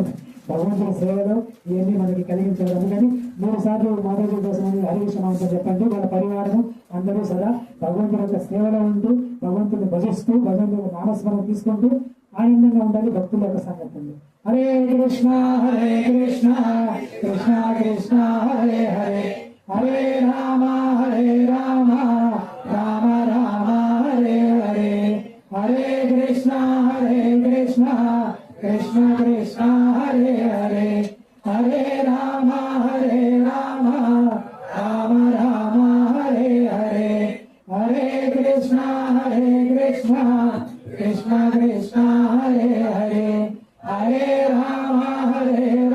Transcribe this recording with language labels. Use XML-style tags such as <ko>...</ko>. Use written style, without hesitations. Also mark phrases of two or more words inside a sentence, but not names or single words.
<te>భగవంతుడి సేవలో ఇవన్నీ మనకి కలిగించారు. అందుకని 3 సార్లు మాతాజీ కోసం హరే కృష్ణ మంత్రం చెప్పండి. వాళ్ళ పరివారం అందరూ సదా భగవంతుడి యొక్క సేవలో ఉంటూ, భగవంతుడిని భజిస్తూ, భగవంతుడి నామస్మరణ తీసుకుంటూ ఆనందంగా ఉండాలి. భక్తుల యొక్క సంగతి.</te> <sa>హరే కృష్ణ కృష్ణ కృష్ణ హరే హరే, హరే రామ రామ రామ హరే హరే, హరే కృష్ణ కృష్ణ కృష్ణ హరే హరే, హరే రామ రామ రామ హరే హరే, హరే కృష్ణ కృష్ణ కృష్ణ హరే హరే, హరే రామ</sa>